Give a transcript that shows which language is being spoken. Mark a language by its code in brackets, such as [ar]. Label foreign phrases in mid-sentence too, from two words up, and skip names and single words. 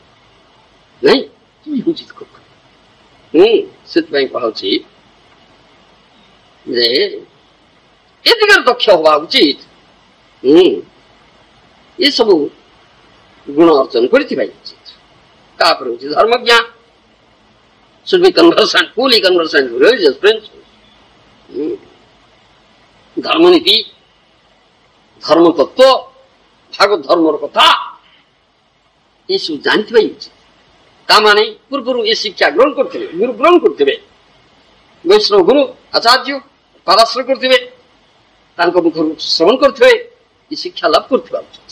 [or] ନାଇଁ, କି ହଉଛି? ସେଥିପାଇଁ କୁହାଉଛି ଯେ ଏ ଦିଗରେ ଦକ୍ଷ ହବା ଉଚିତ। ଏସବୁ ଗୁଣ ଅର୍ଜନ କରିଥିବା ଉଚିତ। ତାପରେ ହଉଛି ଧର୍ମଜ୍ଞା, [en] should be conversant, fully conversant with religious principles. [or] ଧର୍ମନୀତି, ଧର୍ମ ତତ୍ଵ, ଭାଗବତ ଧର୍ମର କଥା ଏସବୁ ଜାଣିଥିବା ଉଚିତ। ତାମାନେ ପୂର୍ବରୁ ଏ ଶିକ୍ଷା ଗ୍ରହଣ କରିଥିବେ, ଗୁରୁ ଗ୍ରହଣ କରିଥିବେ, ବୈଷ୍ଣବ ଗୁରୁ ଆଚାର୍ଯ୍ୟ ପାରାଶ୍ର କରିଥିବେ, ତାଙ୍କ ମୁଖରୁ ଶ୍ରବଣ କରିଥିବେ, ଏ ଶିକ୍ଷା ଲାଭ କରୁଥିବା ଉଚିତ।